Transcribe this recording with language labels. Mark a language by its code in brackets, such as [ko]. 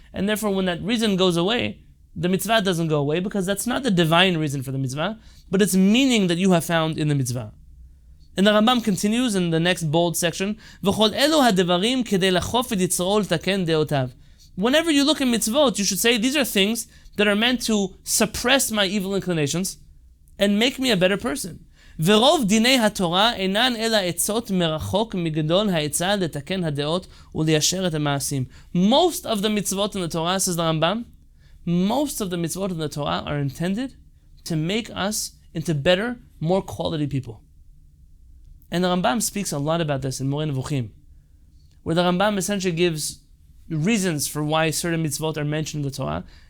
[en] And therefore, when that reason goes away, the mitzvah doesn't go away because that's not the divine reason for the mitzvah, but it's meaning that you have found in the mitzvah. And the Rambam continues in the next bold section, Whenever you look at mitzvot, you should say, these are things that are meant to suppress my evil inclinations and make me a better person. [he] ורוב דיני התורה אינן אלא עצות מרחוק מגדול העצה לתקן הדעות וליישר את המעשים. [en] Most of the mitzvot in the Torah, says the Rambam, most of the mitzvot in the Torah are intended to make us into better, more quality people. And the Rambam speaks a lot about this in Moreh Nevuchim, where the Rambam essentially gives reasons for why certain mitzvot are mentioned in the Torah.